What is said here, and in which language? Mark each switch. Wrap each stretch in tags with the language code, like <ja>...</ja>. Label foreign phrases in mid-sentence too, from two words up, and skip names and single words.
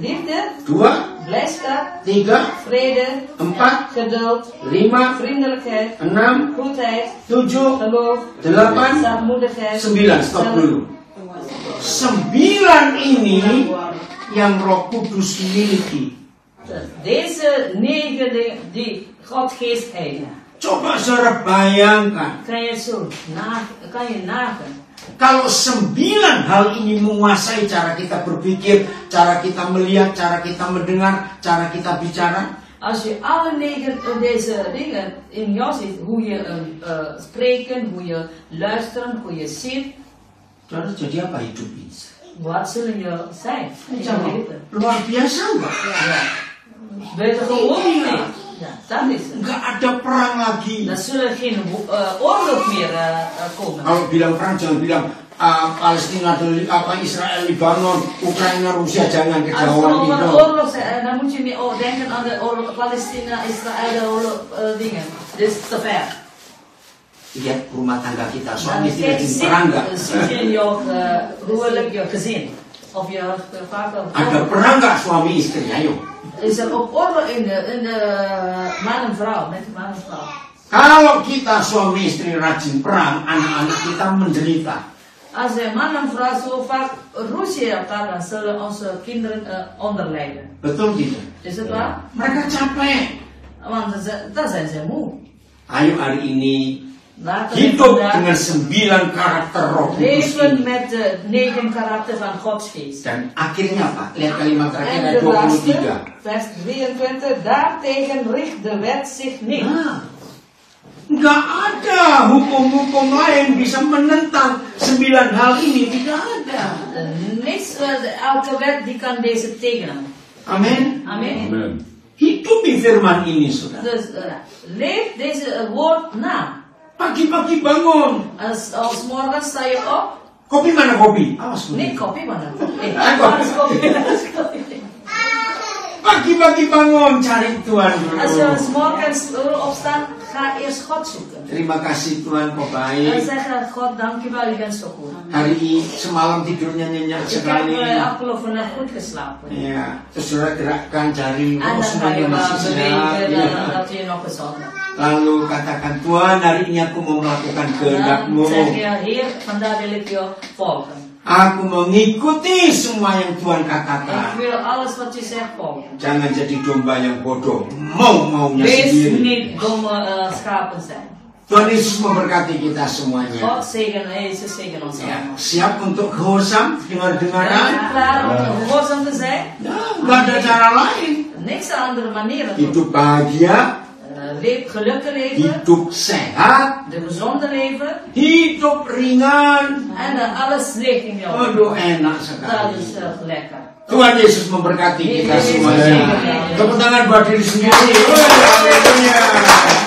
<nl>liefde, 2, blijdschap, 3, vrede, 4, geduld, 5, vriendelijkheid, 6, goedheid, 7, geloof, 8, zachtmoedigheid,</nl> <id>9. Stop dulu. 9 ini yang Roh Kudus miliki.</id> <nl>Deze 9 die God Geest heeft.</nl> <id>Coba saudara bayangkan,</id> <nl>Kan je nagaan.</nl> <id>kalau 9 hal ini menguasai cara kita berpikir, cara kita melihat, cara kita mendengar, cara kita bicara.</id> <nl>Als je alle 9 deze dingen in jou ziet, hoe je spreken, hoe je luisteren, hoe je ziet,</nl> <id>Saudara, jadi apa hidup ini?</id> <nl>wat zullen je zijn in je leven?</nl> <id>Luar biasa enggak?</id> <nl>Ja. Buitengewoon niet. Ja, dat is het.</nl> <id>Enggak ada perang lagi.</id> <nl>Dan zullen geen oorlog meer komen.</nl> <id>Kalau bilang perang jangan bilang Palestina, Israel, Libanon, Ukraina, Rusia, jangan</id> <nl>Als</nl> <id>kejauhan</id> <nl>er</nl> <id>itu.</id> <nl>oorlog zijn, dan moet je meer denken aan de oorlog Palestina, Israël, de oorlog dingen. Dit is te ver.</nl> <id>Lihat rumah tangga kita,</id> <nl>Dan</nl> <id>suami istri</id> <nl>kijk,</nl> <id>lagi perang enggak?</id> <nl>zie je in jouw huwelijk, je gezin. Of je vader.</nl> <id>Ada perang enggak suami istri? Ayo.</id> <nl>Is er ook oorlog in de man en vrouw, met de man en vrouw.</nl> <id>Kalau kita suami istri rajin perang, anak-anak kita menderita.</id> <nl>Als de man en vrouw zo vaak ruzie elkaar, dan zullen onze kinderen onderlijden.</nl> <id>Betul tidak?</id> <nl>Is het waar?</nl> <id>Mereka capek.</id> <nl>Want dan zijn ze moe.</nl> <id>Ayo hari ini</id> <nl>Laten we</nl> <id>hidup</id> <nl>vandaag</nl> <id>dengan 9 karakter Roh Kudus</id> <nl>leven</nl> <id>ini.</id> <nl>met de 9 karakter van Gods Geest.</nl> <id>Dan akhirnya apa? Lihat kalimat terakhir</id> <nl>En</nl> <id>ayat</id> <nl>de laatste, 23. vers 23, daartegen richt de wet zich niet.</nl> <id>Nggak ada hukum-hukum lain bisa menentang 9 hal ini. Tidak ada.</id> <nl>Niks, elke wet die kan deze tegenen.</nl> <id>Amin.</id> <nl>Amen.</nl> <id>Hidupi firman ini, saudara.</id> <nl>Dus leef deze woord na.</nl> <id>Pagi-pagi bangun.</id> <nl>Als morgen sta je op,</nl> <id>Kopi mana kopi? Awas</id> <nl>niet</nl> <id>kopi.</id> <nl>koppie, maar dan koppie.</nl> <id>Kopi. Pagi-pagi bangun, cari Tuhan</id> <nl>Als je</nl> <id>dulu.</id> <nl>morgens opstaat, ga eerst God zoeken.</nl> <id>Terima kasih Tuhan, kau</id> <nl>En</nl> <id>baik.</id> <nl>zeg God, dankjewel, je bent zo goed.</nl> <id>Hari semalam tidurnya nyenyak</id> <nl>Ik heb</nl> <id>sekali.</id> <nl>afgelopen nacht goed geslapen.</nl> <id>Ya, terus saudara gerakkan jari,</id> <nl>En oh dan ga je</nl> <id>semuanya masih</id> <nl>wel</nl> <id>sehat.</id> <nl>bewegen,</nl> <id>Ya.</id> <nl>dat je nog gezond bent.</nl> <id>Lalu katakan, Tuhan hari ini aku mau melakukan</id> <nl>Dan</nl> <id>kehendak-Mu.</id> <nl>zeg je, Heer, vandaag wil ik je volgen.</nl> <id>Aku mengikuti semua yang Tuhan</id> <nl>Ik</nl> <id>katakan.</id> <nl>wil alles wat je zegt volgen.</nl> <id>Jangan jadi domba yang bodoh, mau-maunya</id> <nl>Wees</nl> <id>sendiri.</id> <nl>niet domme schapen zijn.</nl> <id>Tuhan Yesus memberkati kita semuanya.</id> <nl>God zegen, Jezus zegen ons</nl> <id>Ya,</id> <nl>allemaal.</nl> <id>siap untuk gehorsam,</id> <nl>Ben je</nl> <id>dengar-dengaran?</id> <nl>klaar om gehoorzaam te zijn?</nl> <id>Ya, nggak ada cara lain.</id> <nl>Niks andere manieren.</nl> <id>Hidup bahagia,</id> <nl>Gelukkig leven,</nl> <id>hidup sehat,</id> <nl>de gezonde leven</nl> <id>hidup ringan.</id> <nl>en alles ligt in jou.</nl> <id>Aduh, enak</id> <nl>Dat</nl> <id>sekali.</id> <nl>is lekker.</nl> <id>Tuhan Yesus memberkati kita semuanya. Tepuk tangan buat diri sendiri. Haleluya.</id>